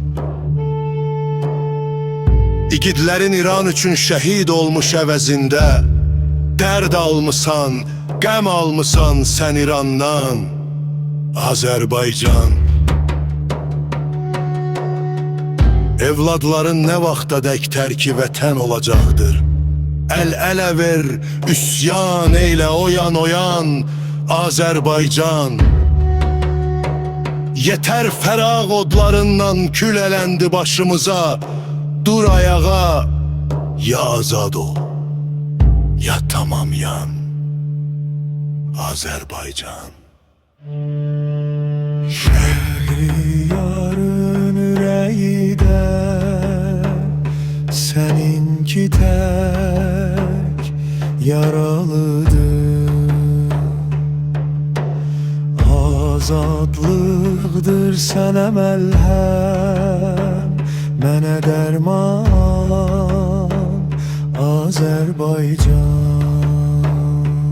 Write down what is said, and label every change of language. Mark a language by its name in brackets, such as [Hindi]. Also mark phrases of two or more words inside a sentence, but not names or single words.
[Azerbaijani] İgidlərin İran üçün şəhid olmuş əvəzində dərd almısan, qəm almısan sən İrandan Azerbaycan. Evladların nə vaxtadək tərki vətən olacaqdır. Əl-ələ ver, üsyan eyle oyan oyan Azerbaycan. Yeter fəraq odlarından kül elendi başımıza. Dur ayağa, ya azad ol, ya tamam yan Azerbaycan. Şehriyarın yüreği de seninki tek yaralıdır. Azadlıqdır sənə məlhəm, mənə dərman Azerbaycan.